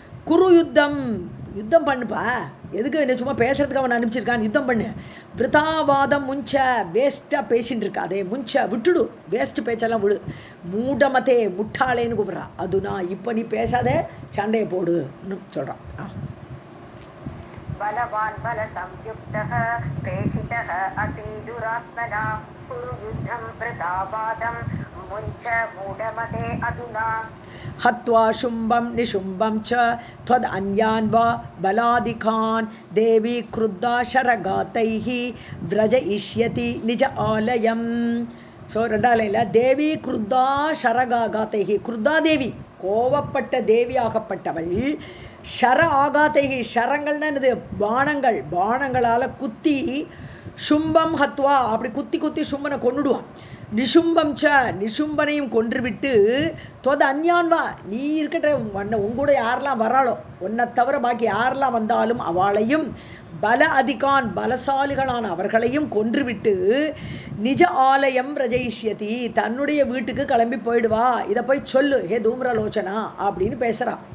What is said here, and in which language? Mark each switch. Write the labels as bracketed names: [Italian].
[Tamil] குரு யுத்தம் பண்ணுப்பா, எதுக்கு என்ன சும்மா பேசுறதுக்கு அவனை அனுப்பிச்சிருக்கான், யுத்தம் பண்ணு. விருதாவாதம் முஞ்ச வேஸ்ட்டாக பேசின்னு இருக்காதே, முஞ்ச விட்டுடு, வேஸ்ட்டு பேச்செல்லாம் விடு. மூடமத்தே முட்டாளேன்னு கூப்பிட்றா, அதுனா இப்போ நீ பேசாதே, சண்டையை போடுன்னு சொல்கிறான். [Sanskrit] बलवान् बलसंयुक्तः प्रेषितः असि दुरात्मना कुरु युद्धं वृथावादं मुञ्च मूढमते अधुना. हत्वा शुम्भं निशुम्भं च त्वद् अन्यान् वा बलादिकान् देवी क्रुद्धा शरगातैः व्रजयिष्यति निज आलयम्. [Tamil] ஸோ ரெண்டாவது லைனில் தேவி குருத்தா ஷரகாகாத்தைகி, குருத்தா தேவி கோவப்பட்ட தேவியாகப்பட்டவள், ஷர ஆகாத்தைகி ஷரங்கள்னு என்னது, பானங்களால் குத்தி, சும்பம் ஹத்வா அப்படி குத்தி சும்பனை கொண்டுடுவான், நிஷும்பம் நிஷும்பனையும் கொன்றுவிட்டு, தொத அந்யான்வா நீ இருக்கட்ட உங்கூட யாரெல்லாம் வராளோ, உன்னை தவிர பாக்கி யாரெல்லாம் வந்தாலும் அவளையும், பல அதிகான் பலசாலிகளான அவர்களையும் கொன்றுவிட்டு, நிஜ ஆலயம் ரஜயிஷ்யதி தன்னுடைய வீட்டுக்கு கிளம்பி போயிடுவா, இதை போய் சொல்லு ஹே தூம்ரலோச்சனா அப்படின்னு பேசுகிறா.